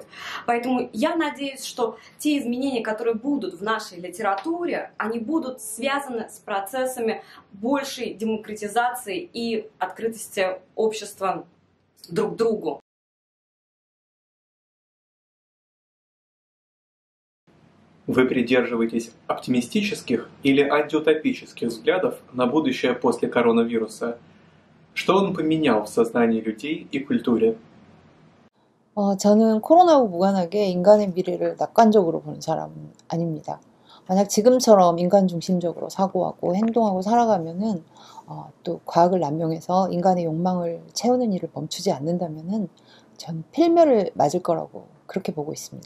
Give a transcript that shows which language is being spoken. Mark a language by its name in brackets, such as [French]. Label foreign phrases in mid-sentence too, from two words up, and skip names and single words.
[Russian] Поэтому я надеюсь, что те изменения, которые будут в нашей литературе, они будут связаны с процессами большей демократизации и открытости общества друг к другу. Вы придерживаетесь оптимистических или антиутопических взглядов на будущее после коронавируса? Что он поменял в сознании людей и культуре? [Korean] 저는 코로나와 무관하게 인간의 미래를 낙관적으로 보는 사람은 아닙니다. 만약 지금처럼 인간 중심적으로 사고하고 행동하고 살아가면은 또 과학을 남용해서 인간의 욕망을 채우는 일을 멈추지 않는다면은 전 필멸을 맞을 거라고 그렇게 보고 있습니다.